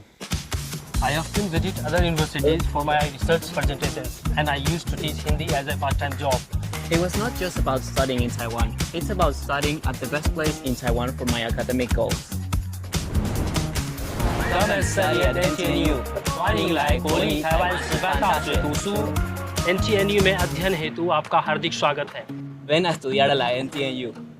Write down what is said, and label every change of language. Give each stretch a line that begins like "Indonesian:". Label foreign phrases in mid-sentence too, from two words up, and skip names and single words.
English: I often visit other universities for my research presentations, and I used to teach Hindi as a part-time job. It was not just about studying in Taiwan, it's about studying at the best place in Taiwan for my academic goals. Come and study at NTNU.
Chinese: 欢迎来国立台湾师范大学读书。
Hindi: NTNU में अध्ययन हेतु आपका हार्दिक स्वागत है।
Spanish: Ven a estudiar a la NTNU.